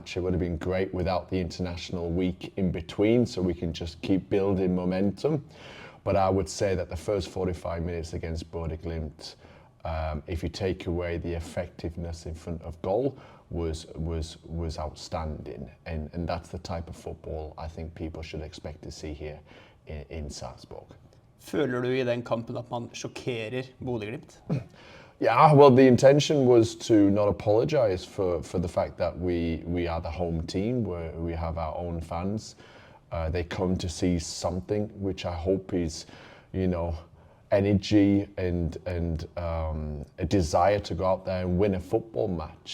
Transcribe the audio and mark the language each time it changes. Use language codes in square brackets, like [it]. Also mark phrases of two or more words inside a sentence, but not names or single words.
[en] It would have been great without the international week in between, so we can just keep building momentum. But I would say that the first 45 minutes against Glimt, if you take away the effectiveness in front of goal, was outstanding. And that's the type of football I think people should expect to see here in Sarpsborg. [no] Føler du i den kampen at man sjokkerer Glimt? [en] Yeah, well, the intention was to not apologize for the fact that we are the home team, where we have our own fans. They come to see something which I hope is, energy and a desire to go out there and win a football match.